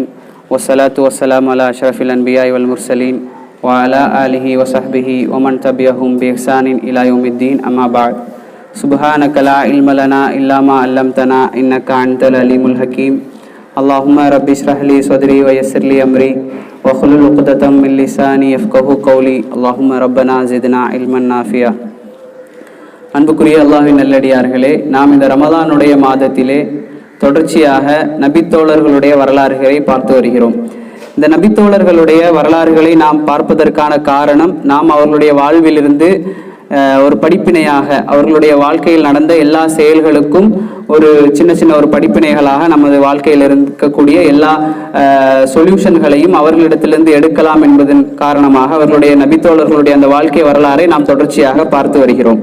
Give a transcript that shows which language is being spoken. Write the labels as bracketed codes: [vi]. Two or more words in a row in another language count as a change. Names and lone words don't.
[ar] والصلاة والسلام على أشرف الأنبياء والمرسلين وعلى آله وصحبه ومن تبعهم بإحسان إلى يوم الدين أما بعد. سبحانك لا علم لنا إلا ما علمتنا إنك أنت العليم الحكيم. اللهم رب اشرح لي صدري ويسر لي أمري واحلل عقدة من لساني يفقهوا قولي. اللهم ربنا زدنا علما نافعا. [ta] அன்புக்குரிய அல்லாஹ்வின் நல்லடியார்களே, நாம் இந்த ரமதானுடைய மாதத்திலே தொடர்ச்சியாக நபித்தோழர்களுடைய வரலாறுகளை பார்த்து வருகிறோம். இந்த நபித்தோழர்களுடைய வரலாறுகளை நாம் பார்ப்பதற்கான காரணம், நாம் அவர்களுடைய வாழ்விலிருந்து ஒரு படிப்பினையாக, அவர்களுடைய வாழ்க்கையில் நடந்த எல்லா செயல்களுக்கும் ஒரு சின்ன சின்ன ஒரு படிப்பினைகளாக நமது வாழ்க்கையில் இருக்கக்கூடிய எல்லா சொல்யூஷன்களையும் அவர்களிடத்திலிருந்து எடுக்கலாம் என்பதன் காரணமாக அவர்களுடைய நபித்தோழர்களுடைய அந்த வாழ்க்கை வரலாறை நாம் தொடர்ச்சியாக பார்த்து வருகிறோம்.